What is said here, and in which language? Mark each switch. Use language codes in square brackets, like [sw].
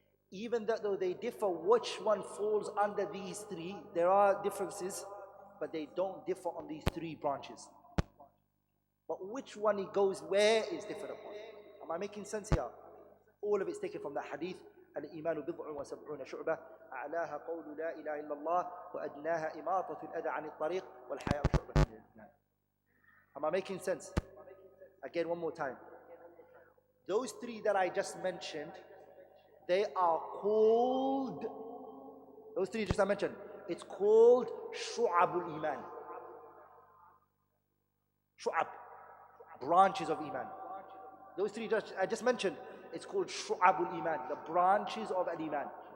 [en] Even though they differ which one falls under these three, there are differences, but they don't differ on these three branches. But which one it goes where is different upon. Am I making sense here? All of it's taken from the hadith. [ar] الإيمان بضع وسبعون شعبة أعلاها قول لا إله إلا الله وأدناها إماطة الأذى عن الطريق والحياء شعبة من الإيمان. [en] Am I making sense? Again, one more time. Those three that I just mentioned, they are called, those three just I mentioned, it's called Shu'abul Iman. Shu'ab, branches of Iman. Those three I just mentioned, it's called Shu'abul Iman, the branches of Al-Iman.